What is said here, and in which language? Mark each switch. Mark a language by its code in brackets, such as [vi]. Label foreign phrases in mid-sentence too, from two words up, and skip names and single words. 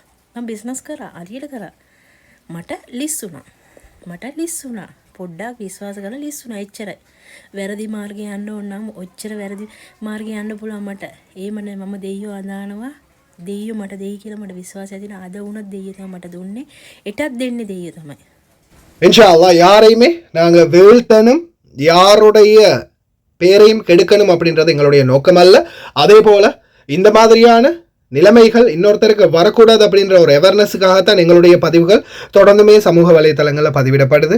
[si] මම බිස්නස් කරා. හරියට කරා. මට ලිස්සුණා. පොඩ්ඩක් විශ්වාස කරලා ලිස්සුණා. එච්චරයි. වැරදි මාර්ගේ යන්න ඕන නම් ඔච්චර වැරදි මාර්ගේ යන්න පුළුවන් මට. ඒමනේ මම දෙයියෝ අදානවා. දෙයියෝ මට දෙයි කියලා මට විශ්වාසය තියෙන අද වුණත් දෙයියෝ තමයි මට දුන්නේ. එටත් දෙන්නේ දෙයියෝ තමයි. [ar] إن شاء الله [ta] யாரையுமே நாங்கள் வீழ்த்தனும் யாருடைய பேரையும் கெடுக்கணும் அப்படின்றது எங்களுடைய நோக்கம் அல்ல. அதே போல இந்த மாதிரியான நிலைமைகள் இன்னொருத்தருக்கு வரக்கூடாது அப்படின்ற ஒரு அவேர்னஸுக்காகத்தான் எங்களுடைய பதிவுகள் தொடர்ந்துமே சமூக வலைத்தளங்களில் பதிவிடப்படுது.